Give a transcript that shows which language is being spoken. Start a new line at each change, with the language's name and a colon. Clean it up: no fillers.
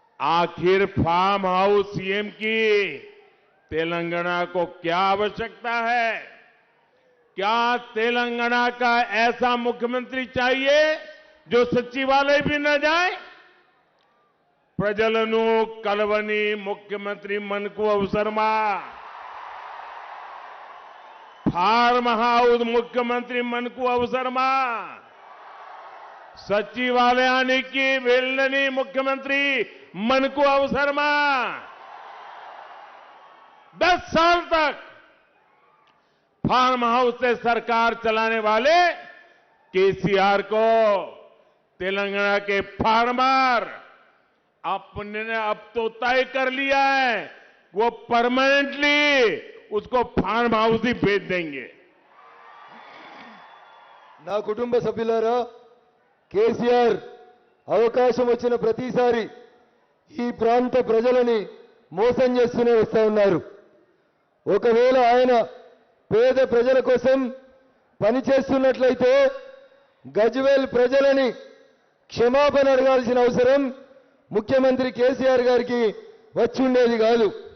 Hindi: आखिर farm house CM की तेलंगाना को क्या आवश्यकता है? क्या तेलंगाना का ऐसा मुख्यमंत्री चाहिए जो सचिवालय भी न जाए?
Telugu: ప్రజలను కలవని ముఖ్యమంత్రి మనకు అవసరమా? ఫార్మ్ హౌస్ ముఖ్యమంత్రి మనకు అవసరమా? సచివాలయానికి వెళ్ళని ముఖ్యమంత్రి మనకు అవసరమా?
Hindi: 10 साल तक फार्म हाउस से सरकार चलाने वाले केसीआर को तेलंगाना के फार्मर अपने ने अब तो तय कर लिया है, वो परमानेंटली उसको फार्म हाउस ही भेज देंगे।
Telugu: నా కుటుంబ సభ్యులారా, కేసీఆర్ అవకాశం వచ్చిన ప్రతిసారి ఈ ప్రాంత ప్రజలని మోసం చేస్తూనే వస్తా ఉన్నారు. ఒకవేళ ఆయన పేద ప్రజల కోసం పనిచేస్తున్నట్లయితే గజ్వేల్ ప్రజలని క్షమాపణ అడగాల్సిన అవసరం ముఖ్యమంత్రి కేసీఆర్ గారికి వచ్చి ఉండేది కాదు.